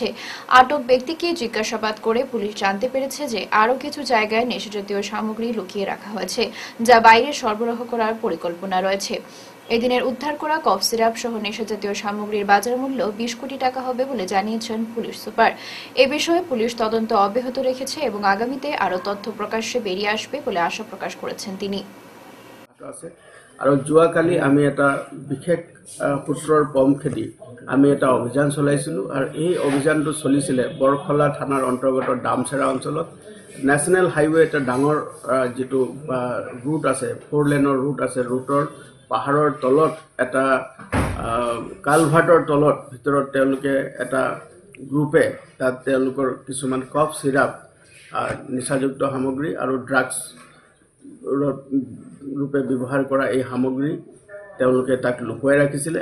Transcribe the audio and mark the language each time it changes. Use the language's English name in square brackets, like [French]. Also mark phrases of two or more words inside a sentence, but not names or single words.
[Bangla] আটক ব্যক্তিকে জিজ্ঞাসাবাদ করে পুলিশ জানতে পেরেছে যে আরও কিছু জায়গায় নেশাজাতীয় সামগ্রী লুকিয়ে রাখা হয়েছে, যা বাইরে সরবরাহ করার পরিকল্পনা রয়েছে। এদিনের উদ্ধার করা কফ সিরাপ সহ নেশাজাতীয় সামগ্রীর বাজার মূল্য 20 কোটি টাকা হবে বলে জানিয়েছেন পুলিশ সুপার। এ বিষয়ে পুলিশ তদন্ত অব্যাহত রেখেছে এবং আগামীতে আরও তথ্য প্রকাশ্যে বেরিয়ে আসবে বলে আশা প্রকাশ করেছেন তিনি। [Assamese] আৰু যোৱাকালি আমি এটা বিশেষ পুত্ৰৰ পম খেতি আমি এটা অভিযান চলাইছিলোঁ আৰু এই অভিযানটো চলিছিলে বৰখলা থানাৰ অন্তৰ্গত দামচেৰা অঞ্চলত। [English] national highway [Assamese] এটা ডাঙৰ যিটো ৰুট আছে, 4 লেনৰ ৰুট আছে, ৰুটৰ পাহাৰৰ তলত এটা কালভাৰ্টৰ তলত ভিতৰত তেওঁলোকে এটা গ্ৰুপে তাত তেওঁলোকৰ কিছুমান [English] cough syrup, [Assamese] নিচাযুক্ত সামগ্ৰী আৰু ড্ৰাগছ ৰূপে ব্যৱহাৰ কৰা এই সামগ্ৰী তেওঁলোকে তাক লুকুৱাই ৰাখিছিলে।